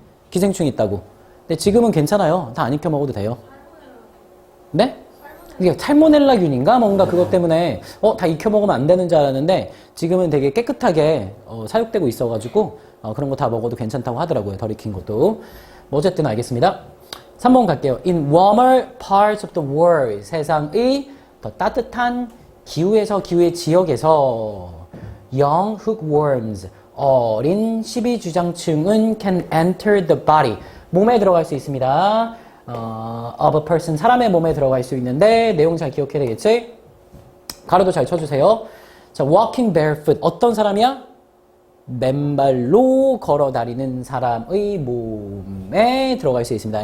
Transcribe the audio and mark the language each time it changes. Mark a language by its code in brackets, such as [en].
[ko] 기생충이 있다고. 근데 지금은 괜찮아요. 다 안 익혀 먹어도 돼요. 네? 이게 살모넬라균인가? 뭔가 그것 때문에 다 익혀 먹으면 안 되는 줄 알았는데 지금은 되게 깨끗하게 사육되고 있어가지고 그런 거 다 먹어도 괜찮다고 하더라고요. 덜 익힌 것도. 뭐 어쨌든 알겠습니다. 3번 갈게요. [en] In warmer parts of the world. [ko] 세상의 더 따뜻한 기후의 지역에서 [en] young hookworms. [ko] 어린 12주장충은 [en] can enter the body. [ko] 몸에 들어갈 수 있습니다. [en] of a person. [ko] 사람의 몸에 들어갈 수 있는데 내용 잘 기억해야 되겠지? 가로도 잘 쳐주세요. 자, [en] walking barefoot. [ko] 어떤 사람이야? 맨발로 걸어 다니는 사람의 몸에 들어갈 수 있습니다.